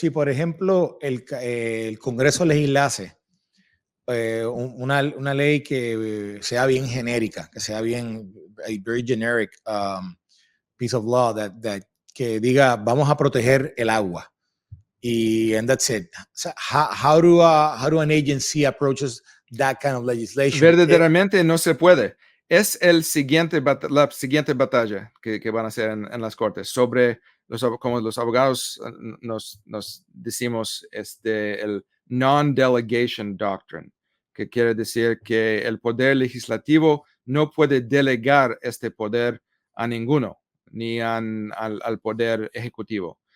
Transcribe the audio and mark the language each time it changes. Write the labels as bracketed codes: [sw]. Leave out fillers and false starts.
[es] si por ejemplo el Congreso legislase una ley que sea bien genérica, que sea bien, [en] a very generic piece of law [es] que diga vamos a proteger el agua y [en] and that's it. So how do an agency approaches that kind of legislation? [es] Verdaderamente no se puede. Es la siguiente batalla que van a hacer en las cortes sobre como los abogados nos decimos, el non-delegation doctrine, que quiere decir que el poder legislativo no puede delegar este poder a ninguno, ni al poder ejecutivo.